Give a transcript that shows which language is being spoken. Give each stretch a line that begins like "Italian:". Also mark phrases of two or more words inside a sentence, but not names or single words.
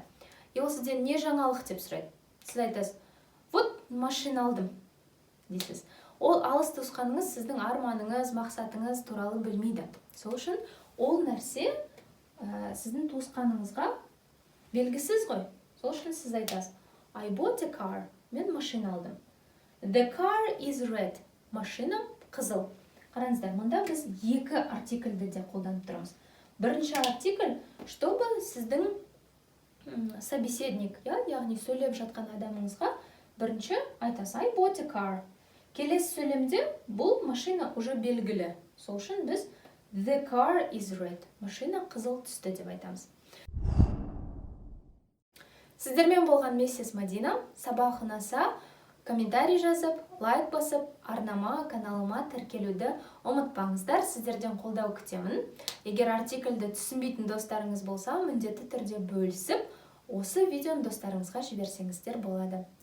Kazakh: И ол сізден не жаңалық деп сұрайды. Сіз айтасыз, вот машина алдым дейсіз. Ол алыс туысқаныңыз сіздің арманыңыз, мақсатыңыз туралы білмейді. Сол үшін ол нәрсе сіздің туысқаныңызға белгісіз ғой. Сол үшін сіз айтасыз,
English: I bought a car.
Kazakh: Мен машина алдым.
English: The car is red.
Kazakh: Машина қызыл. Қараңыздар, мұнда біз 2 артикльді де қолданып тұрмыз. Бірінші артикль, чтобы сіздің собеседник, яғни сөйлеп жатқан адамыңызға бірінші айтасыз,
English: I bought a car.
Kazakh: Келесі сөйлемде бұл машина уже белгілі. Сол үшін біз
English: the car is red.
Kazakh: Машина қызыл түсті деп айтамыз. Сіздермен болған Мессис Мадина. Сабақ ұнаса, комментарий жазып, лайк басып, арнама, каналыма тіркелуді ұмытпаңыздар. Сіздерден қолдау күтемін. Егер артикльді түсінбейтін достарыңыз болса, міндетті түрде бөлісіп, осы видеоны достарыңызға жіберсеңіздер болады.